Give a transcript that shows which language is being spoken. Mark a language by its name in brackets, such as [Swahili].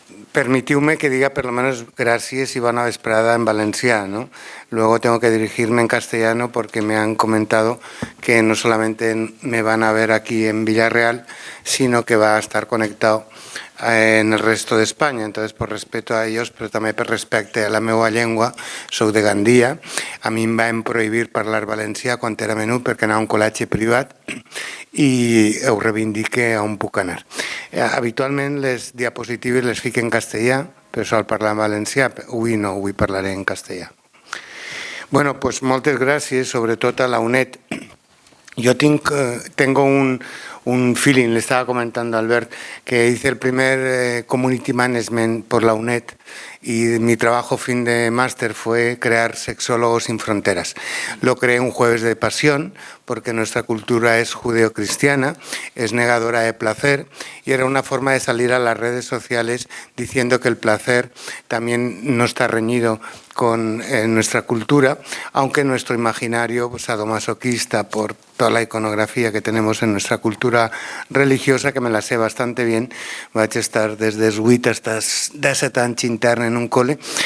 [Catalan] Permitiu-me que diga [Spanish] por lo menos gracias y buena vesprada en valencià, ¿no? Luego tengo que dirigirme en castellano porque me han comentado que no solamente me van a ver aquí en Villarreal, sino que va a estar conectado en el resto de España. Entonces, por respeto a ellos, [Catalan] però també per respecte a la meva llengua, soc de Gandia, a mi em van prohibir parlar valencià quan era menut perquè anava a un col·legi privat i ho reivindique on puc anar. Habitualment les diapositives les fico en castellà, però sol parlar en valencià, avui no, avui parlaré en castellà. [Spanish] Bueno, pues [Catalan] moltes gràcies, sobretot a la UNED. [Spanish] Yo tengo un feeling, le estaba comentando a Albert, que hice el primer Community Management por la UNED y mi trabajo fin de máster fue crear Sexólogos sin Fronteras. Lo creé un jueves de pasión porque nuestra cultura es judeocristiana, es negadora de placer y era una forma de salir a las redes sociales diciendo que el placer también no está reñido con nuestra cultura, aunque nuestro imaginario sadomasoquista por toda la iconografía que tenemos en nuestra cultura religiosa, que me la sé bastante bien, [Catalan] vaig estar des dels 8 [Spanish] hasta 17 [Catalan] anys intern [Spanish] en un cole,